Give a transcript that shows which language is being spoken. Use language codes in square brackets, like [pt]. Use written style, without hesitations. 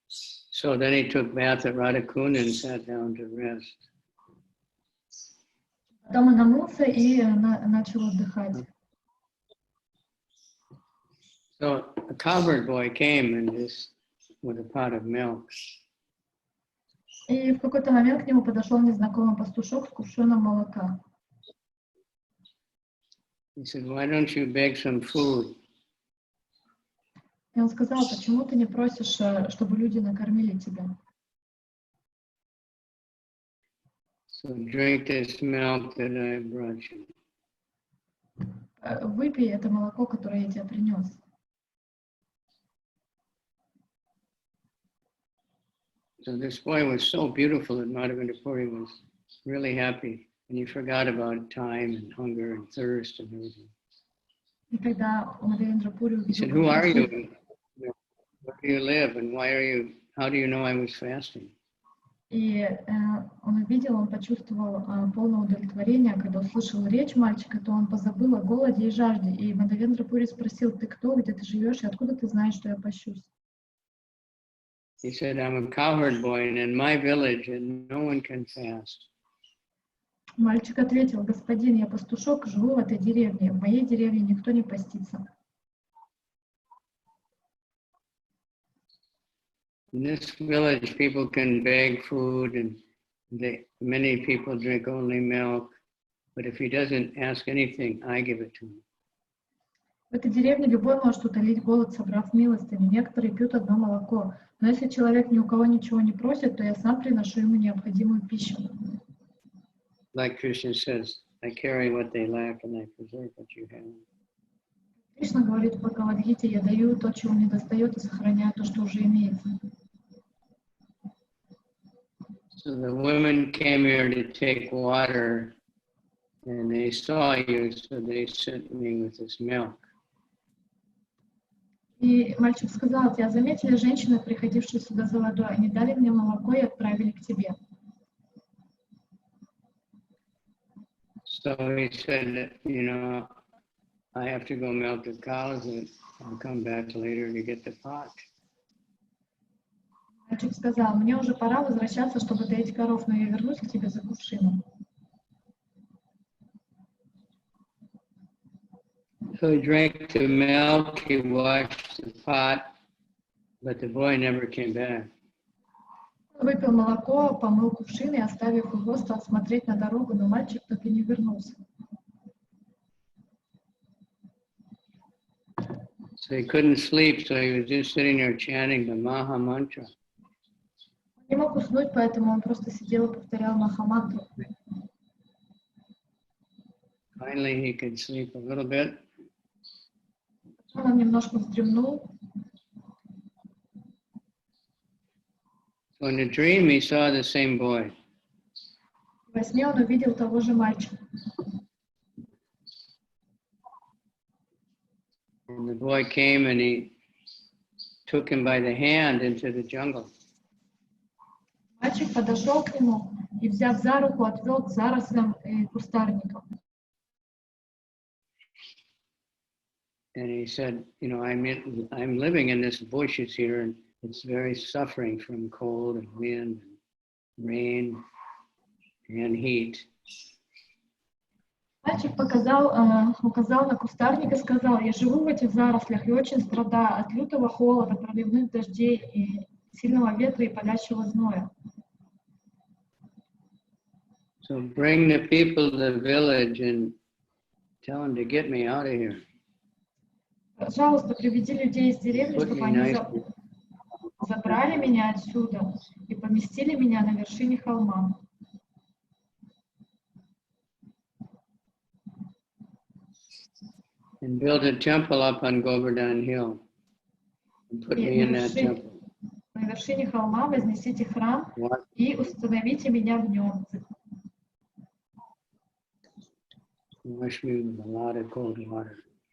[en] So then he took bath at Radhakunda and sat down to rest. [ru] Потом он омылся и начал отдыхать. [en] So a cowherd boy came and just with a pot of milk. [ru] И в какой-то момент к нему подошел незнакомый пастушок с кувшином молока. [en] He said, "Why don't you beg some food?" [ru] И он сказал, почему ты не просишь, чтобы люди накормили тебя? [en] So drink this milk that I brought you. [ru] Выпей это молоко, которое я тебе принес. [en] So this boy was so beautiful that Mādhavendra Puri was really happy, and he forgot about time and hunger and thirst and everything. [ru] И когда Мадхавендра Пури [en] He said, "Who are you? Where do you live? And how do you know I was fasting?" [ru] И он увидел, он почувствовал полное удовлетворение, когда услышал речь мальчика, то он позабыл о голоде и жажде. И Мадхавендра Пури спросил, ты кто, где ты живешь, и откуда ты знаешь, что я пощусь? [en] He said, "I'm a cowherd boy, and in my village, and no one can fast." [ru] Мальчик ответил, господин, я пастушок, живу в этой деревне, в моей деревне никто не постится. [en] In this village, people can beg food, and many people drink only milk. But if he doesn't ask anything, I give it to him. [ru] В этой деревне любой может утолить голод, собрав милостыню. Некоторые пьют одно молоко. Но если человек ни у кого ничего не просит, то я сам приношу ему необходимую пищу. [en] Like Krishna says, I carry what they lack, and I preserve what you have. [ru] Кришна говорит в Бхагавад-гите, я даю то, чего не достает, и сохраняю то, что уже имеется. [en] So the women came here to take water, and they saw you, so they sent me with this milk. [ru] И мальчик сказал, тебя заметили женщины, приходившие сюда за водой, они дали мне молоко и отправили к тебе. [en] So he said, I have to go milk the cows, and I'll come back later to get the pot. [ru] Мальчик сказал, мне уже пора возвращаться, чтобы доить коров, но я вернусь к тебе за кувшином. [en] So he drank the milk, he washed the pot, but the boy never came back. [ru] Он выпил молоко, помыл кувшин и, оставив его, стал смотреть на дорогу, но мальчик так и не вернулся. [en] So he couldn't sleep, so he was just sitting there chanting the Maha Mantra. [ru] Он не мог уснуть, поэтому он просто сидел и повторял Махамантру. [en] Finally, he could sleep a little bit. [ru] Он немножко вздремнул. [en] So in the dream, he saw the same boy. [ru] Во сне он увидел того же мальчика. [en] And the boy came and he took him by the hand into the jungle. [ru] Мальчик подошел к нему и, взяв за руку, отвел к зарослям и кустарникам. [en] And he said, you know, I'm living in this bushes here, and it's very suffering from cold and wind and rain and heat. [ru] Мальчик указал на кустарник и сказал: я живу в этих зарослях и очень страдаю от лютого холода, проливных дождей и сильного ветра и палящего зноя. [en] So bring the people to the village and tell them to get me out of here. [ru] Пожалуйста, приведи людей из деревни, чтобы они забрали меня отсюда и поместили меня на вершине холма. [en] And build a temple up on Govardhan Hill and put me in that temple. [ru] На вершине холма вознесите храм и установите меня в нем. [en] Wash me with a lot of cold water.